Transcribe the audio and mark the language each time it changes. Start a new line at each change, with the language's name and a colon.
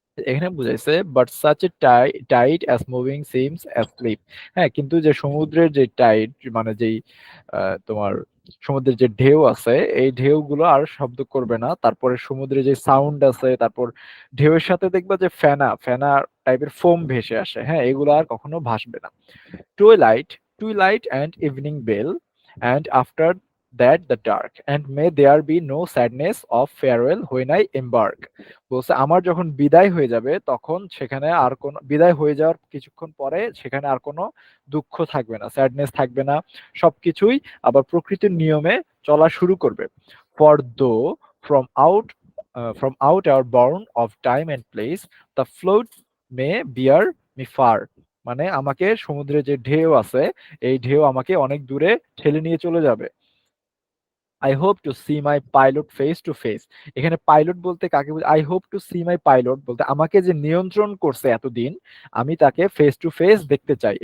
Bangla: এখানে বুঝাইছে
English: But such a tide as moving seems asleep.
Bangla: হ্যাঁ, কিন্তু যে সমুদ্রের যে টাইড, মানে যেই তোমার সমুদ্রের যে ঢেউ আছে, এই ঢেউগুলো আর শব্দ করবে না। তারপরে সমুদ্রে যে সাউন্ড আছে, তারপর ঢেউয়ের সাথে দেখবা যে ফেনা ফেনা টাইপের ফোম ভেসে আসে। হ্যাঁ, এগুলো আর কখনো ভাসবে না।
English: Twilight, twilight and evening bell, and after that the dark. And may there be no sadness of farewell when I embark.
Bangla: বলছে আমার যখন বিদায় হয়ে যাবে তখন সেখানে আর কোনো, বিদায় হয়ে যাওয়ার কিছুক্ষণ পরে সেখানে আর কোনো দুঃখ থাকবে না, স্যাডনেস থাকবে না। সবকিছুই আবার প্রকৃতির নিয়মে চলা শুরু করবে।
English: For though from out from out our bourne of time and place, the flood may bear me far.
Bangla: মানে আমাকে সমুদ্রে যে ঢেউ আছে, এই ঢেউ আমাকে অনেক দূরে ঠেলে নিয়ে চলে যাবে।
English: I hope to see my pilot face to face.
Bangla: এখানে পাইলট বলতে কাকে বুঝ,
English: I hope to see my pilot
Bangla: বলতে আমাকে যে নিয়ন্ত্রণ করছে এতদিন, আমি তাকে ফেস টু ফেস দেখতে চাই।